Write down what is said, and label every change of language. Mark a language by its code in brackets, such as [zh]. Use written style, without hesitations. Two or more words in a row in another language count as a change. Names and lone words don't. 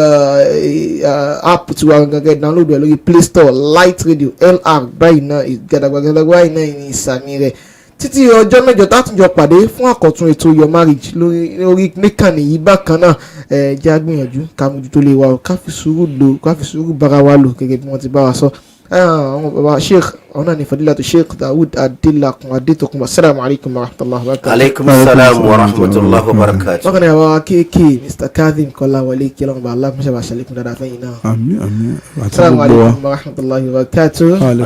[yo] app tí wàá gẹ́gẹ́ download rẹ̀ lórí Play Store Light Radio LR báyìí náà gàdàgbàgàdàgbà báyìí náà ní ìsàmì rẹ̀ títí ọjọ́ mẹ́jọ tátùjọ pàdé fún àkọ́tún ètò Your Marriage lórí níkànnì yìí bákan náà jẹ́ àgbìyànjú ká mójútó lè wa ká fi sùúrù bára wa lò gẹ́gẹ́ bí wọ́n ti bá wa sọ àwọn bàbá sheikh àwọn náà ní fadilatu sheikh Dawood Adélakùn Adétòkùn [ar] السلام عليكم ورحمة الله وبركاته. عليكم السلام ورحمة الله وبركاته. [yo] bákan náà àwọn kéèké Mr. Kazim Kọ́láwọlé kí ọlọ́run bá aláàbùsẹ̀ bá ṣàlékún dáadáa fẹ́yìn náà. àmín àmín. [ar] السلام عليكم ورحمة الله وبركاته.